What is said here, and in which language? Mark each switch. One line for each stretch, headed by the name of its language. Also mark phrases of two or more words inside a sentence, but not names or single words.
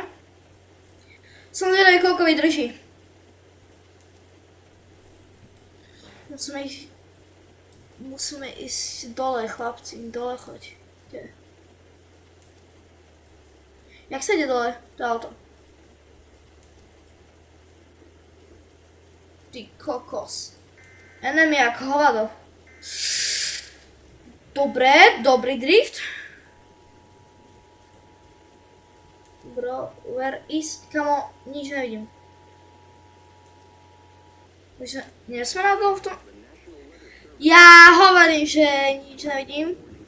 Slovak: Som zvedavý, koľko vydrží. Musíme ísť dole, chlapci, dole choďte. Jak sa ide dole? To auto. Ty kokos. Enemy jak hovado. Dobre, dobrý drift.
English: Bro, where is?
Slovak: Kamo, nič nevidím. Nie sme na to v tom... Ja hovorím, že nič nevidím.